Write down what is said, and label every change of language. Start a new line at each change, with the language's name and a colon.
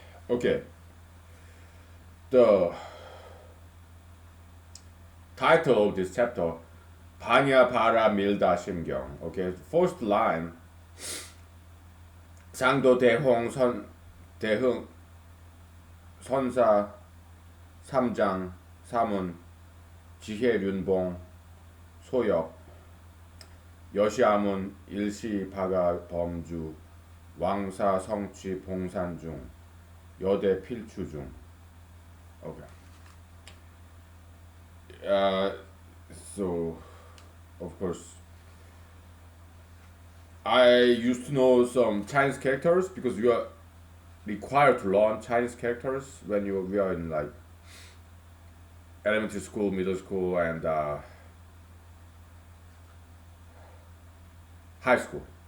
English: Okay. The title of this chapter, 바냐 바라 밀다 심경. Okay. First line.
Korean: 상도 대홍 대흥 선사 삼장 삼은 지혜륜봉 소역 여시아문 일시 바가 범주 왕사 성취 봉산중 여대 필추중.
English: Okay. So of course I used to know some Chinese characters because you are required to learn Chinese characters when we are in like elementary school, middle school, and high school.